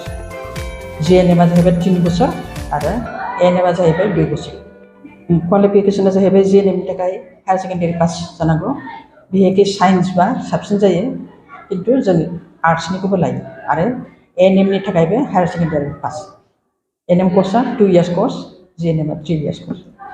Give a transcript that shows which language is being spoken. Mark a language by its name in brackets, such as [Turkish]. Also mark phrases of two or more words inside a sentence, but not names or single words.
[Bodo] GNM आ जाहैबाय 3 बोसोर आरो ANM आ जाहैबाय 2 बोसोर। क्वालिफिकेशना जाहैबाय GNM नि थाखाय [English] higher secondary [Bodo] पास जानांगौ। बिहेखि साइन्स बा साबसिन जायो किन्तु जों आर्ट्सनिखौबो लायो आरो ANM नि थाखायबो [English] higher secondary [Bodo] पास। ANM कोर्सआ 2 years कोर्स, GNM आ 3 years कोर्स।